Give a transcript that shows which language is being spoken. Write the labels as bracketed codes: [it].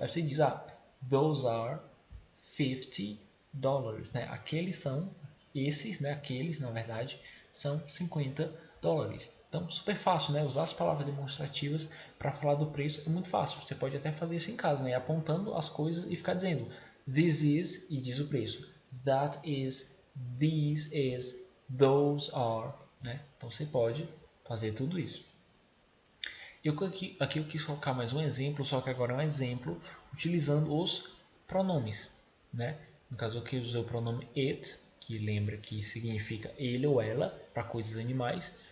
[pt] Aí você diz, [en] those are $50, [pt] né? Esses, né? Aqueles, na verdade, são $50. Então, super fácil, né? Usar as palavras demonstrativas para falar do preço é muito fácil. Você pode até fazer isso em casa, né? Apontando as coisas e ficar dizendo this is e diz o preço. [en] That is, this is, those are, né? [pt] Então, você pode fazer tudo isso. Aqui eu quis colocar mais um exemplo, só que agora é um exemplo utilizando os pronomes, né? No caso aqui eu usei o pronome it, que lembra que significa ele ou ela para coisas animais.